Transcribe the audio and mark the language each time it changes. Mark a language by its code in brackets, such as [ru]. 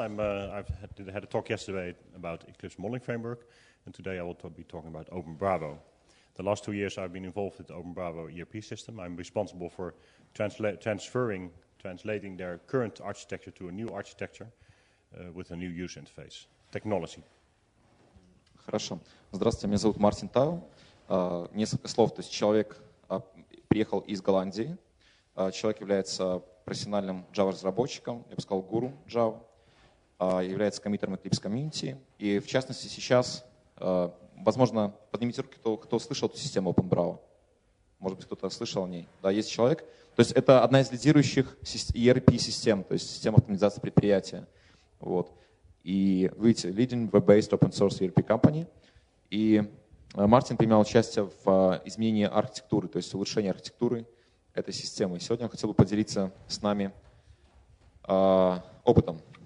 [en] I've had a talk yesterday about Eclipse Modeling Framework, and today I will be talking about Openbravo. The last 2 years I've been involved with the Openbravo ERP system. I'm responsible for translating their current architecture to a new architecture with a new user interface, technology. [ru] Хорошо. Здравствуйте, меня зовут Мартин Тайл. Несколько слов. То есть человек приехал из Голландии. Человек является профессиональным Java-разработчиком, я бы сказал, гуру Java, является коммиттером Eclipse Community. И в частности сейчас, возможно, поднимите руки, кто слышал эту систему Openbravo. Может быть, кто-то слышал о ней. Да, есть человек. То есть это одна из лидирующих ERP-систем, то есть система автоматизации предприятия. Вот. И видите, [en] leading web-based open source ERP company. [ru] И Мартин принимал участие в изменении архитектуры, то есть улучшении архитектуры этой системы. Сегодня он хотел бы поделиться с нами опытом.